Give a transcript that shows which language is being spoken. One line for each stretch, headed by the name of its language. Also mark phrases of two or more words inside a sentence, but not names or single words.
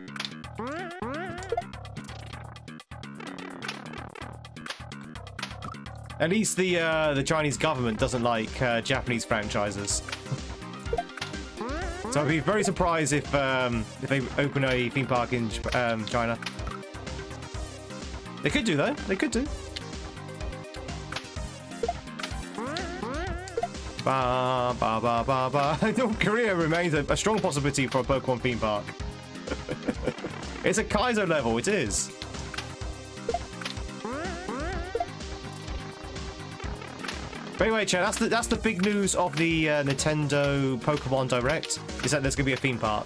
English: At least the Chinese government doesn't like Japanese franchises. So I'd be very surprised if they open a theme park in China. They could do, though. They could do. Ba ba ba ba ba. North Korea remains a strong possibility for a Pokemon theme park. It's a Kaizo level. It is. But anyway, chat, that's the big news of the Nintendo Pokemon Direct, is that there's going to be a theme park.